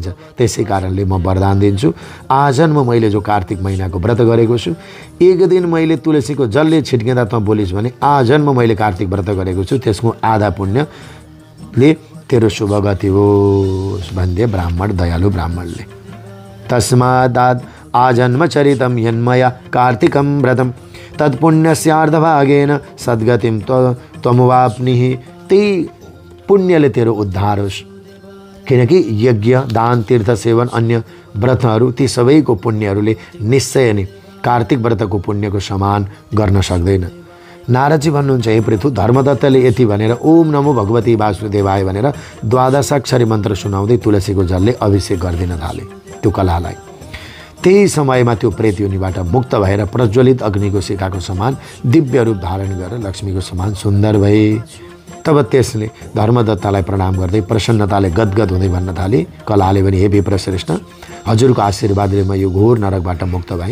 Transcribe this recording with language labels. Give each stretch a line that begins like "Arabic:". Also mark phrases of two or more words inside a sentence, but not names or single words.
Nepali: त्यसै कारणले म वरदान दिन्छु, आजन्म मैले जो कार्तिक महिनाको व्रत गरेको छु, एक दिन मैले तुलसीको जलले छिट्किँदा त बोलिस् भने आजन्म मैले कार्तिक व्रत गरेको छु, त्यसको आधा पुण्यले तेरो शुभ गति होस् भन्दै ब्राह्मण, दयालु ब्राह्मणले।
Sanskrit: तस्मादाद आजन्म चरितम यन्मया कार्तिकम व्रतम तत्पुण्यस्यार्धभागेन सद्गतिम त्वमवाप्निः।
Nepali: त्यही पुण्यले तेरो उद्धार होस्, किनकि यज्ञ, दान, तीर्थ सेवन, अन्य व्रतहरू ती सबैको पुण्यहरूले निश्चय नै कार्तिक व्रतको पुण्यको समान गर्न सक्दैन। नारदजी भन्नुहुन्छ, हे पृथु, धर्मदत्तले यति भनेर
Sanskrit: ओम नमो भगवती वासुदेवाय
Nepali: भनेर 12 अक्षरी मन्त्र सुनाउँदै तुलसीको जलले अभिषेक गरिदिन थाले त्यो कलहलाई। त्यही समयमा त्यो प्रेत योनिबाट मुक्त भएर प्रज्वलित अग्निको शिखाको समान दिव्य रूप धारण गरेर लक्ष्मीको समान सुन्दर भए। तब त्यसले धर्मदत्तलाई प्रणाम गर्दै प्रसन्नताले गदगद हुँदै भन्न थाले, कलहले पनि, हे विप्रश्रेष्ठ, हजुरको आशीर्वादले म यो घोर नरकबाट मुक्त भएँ।